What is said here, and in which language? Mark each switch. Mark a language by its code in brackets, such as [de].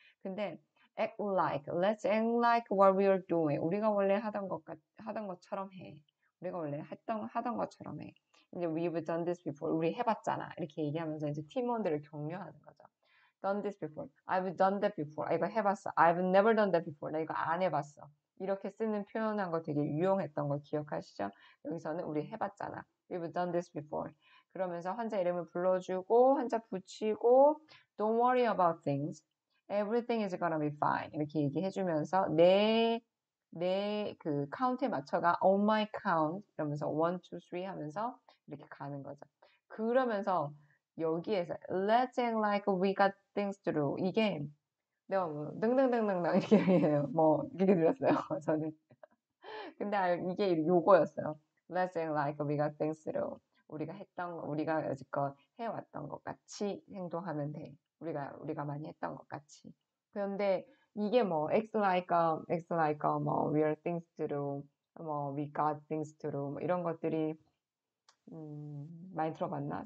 [ko] 근데 [en] let's act like what we are doing. [ko] 우리가 원래 하던 것처럼 해. 우리가 원래 하던 것처럼 해. 이제 [en] we've done this before. [ko] 우리 해봤잖아. 이렇게 얘기하면서 이제 팀원들을 격려하는 거죠. [en] done this before. I've done that before. [ko] 이거 해봤어. [en] I've never done that before. [ko] 나 이거 안 해봤어. 이렇게 쓰는 표현한 거 되게 유용했던 거 기억하시죠? 여기서는 우리 해봤잖아. [en] We've done this before. [ko] 그러면서 환자 이름을 불러주고 환자 붙이고 [en] Don't worry about things. Everything is gonna be fine. [ko] 이렇게 얘기해주면서 내 그 카운트에 맞춰가 [en] on my count [ko] 이러면서 1, 2, 3 하면서 이렇게 가는 거죠. 그러면서 여기에서 [en] let's act like we got things to do. [ko] 이게 내가 뭐 등등등등등 이렇게 해요. 뭐 이렇게 들렸어요. 저는. 근데 이게 요거였어요. [en] Let's act like we got things to do. [ko] 우리가 여지껏 해왔던 것 같이 행동하면 돼. 우리가 많이 했던 것 같이. 그런데 이게 뭐 [en] act like, [ko] 뭐 [en] we are things to do, [ko] 뭐 [en] we got things to do, [ko] 뭐 이런 것들이 많이 들어봤나?